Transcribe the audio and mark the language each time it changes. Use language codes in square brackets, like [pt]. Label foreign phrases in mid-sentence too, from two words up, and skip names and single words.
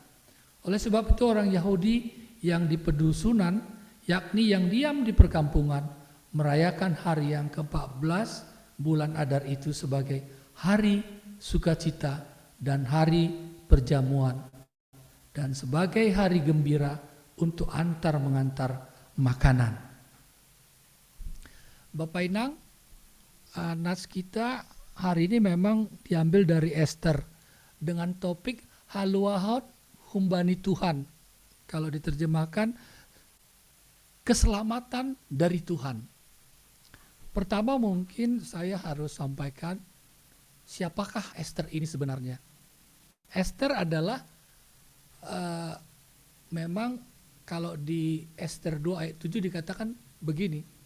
[id] Oleh sebab itu orang Yahudi yang di pedusunan, yakni yang diam di perkampungan, merayakan hari yang ke-14 bulan Adar itu sebagai hari sukacita dan hari perjamuan, dan sebagai hari gembira untuk antar mengantar makanan. Bapak Inang, nats kita hari ini memang diambil dari Ester dengan topik [bts] haluahot humbani Tuhan. [id] Kalau diterjemahkan, keselamatan dari Tuhan. Pertama mungkin saya harus sampaikan siapakah Ester ini sebenarnya. Ester adalah memang kalau di Ester 2 ayat 7 dikatakan begini.